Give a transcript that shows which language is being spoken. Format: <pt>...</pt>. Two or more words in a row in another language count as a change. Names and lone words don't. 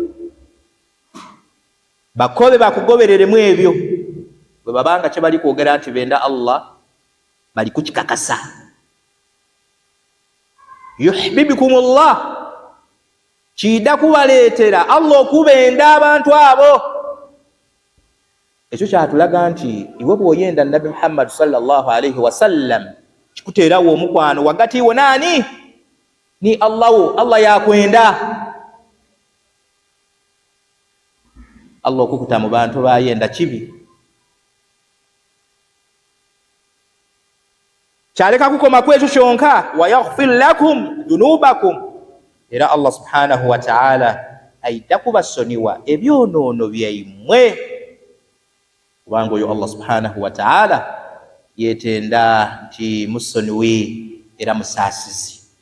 <xog>bakobe bakugoberere mu ebyo bwe babanga kye bali kwogera nti benda Allah bali kukikakasa yuhibbukumullah kida kubaleetera Allah okubenda abantu abo ekyo kyatulaga nti iwe bw'oyenda Nabi Muhammad</xog> <ar>صلى الله عليه وسلم</ar> <xog>kikuteerawo omukwano wagati wo nani ni Allah yakwenda. Allah okukuta mu bantu bayenda kibi. Kyaleka kukoma kwekyo kyonka,</xog> <ar>ويغفر لكم ذنوبكم,</ar> <xog>era Allah</xog> <ar>سبحانه وتعالى</ar> <xog>aida kubasoniwa ebyonoono byammwe, kubanga oyo Allah</xog> <ar>سبحانه وتعالى</ar> <xog>yetenda nti musoniwi era musaasizi.</xog>